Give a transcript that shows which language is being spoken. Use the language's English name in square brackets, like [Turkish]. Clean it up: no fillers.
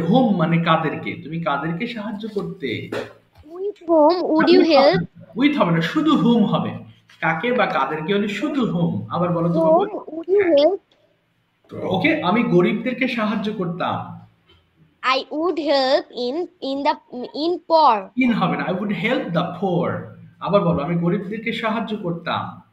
[Bangla] Home মানে কাদেরকে, তুমি কাদেরকে সাহায্য করতে? [English] With whom would you help? [Bangla] With হবে না, শুধু হোম হবে। কাকে বা কাদেরকে হলে শুধু হোম। আবার বলো তো। [English] Whom would you help? [Bangla] ওকে, আমি গরিবদেরকে সাহায্য করতাম। [English] I would help in poor. [Bangla] In হবে না, [English] I would help the poor. [Bangla] আবার বলো, আমি গরিবদেরকে সাহায্য করতাম।